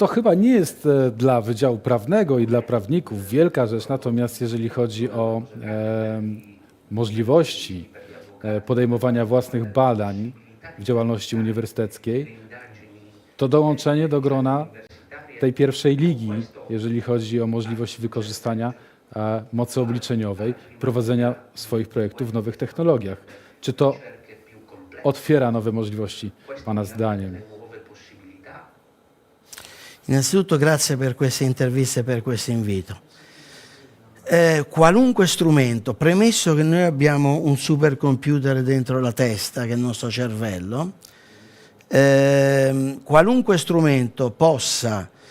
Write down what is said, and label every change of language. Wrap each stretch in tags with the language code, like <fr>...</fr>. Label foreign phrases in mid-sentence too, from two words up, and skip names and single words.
<pl>to chyba nie jest dla Wydziału Prawnego i dla prawników wielka rzecz, natomiast jeżeli chodzi o możliwości podejmowania własnych badań w działalności uniwersyteckiej, to dołączenie do grona tej pierwszej ligi, jeżeli chodzi o możliwość wykorzystania mocy obliczeniowej, prowadzenia swoich projektów w nowych technologiach. Czy to otwiera nowe możliwości, Pana zdaniem?</pl> <it>Innanzitutto grazie per questa intervista e per questo invito. Qualunque strumento, premesso che noi abbiamo un supercomputer dentro la testa, che è il nostro cervello, qualunque strumento possa</it>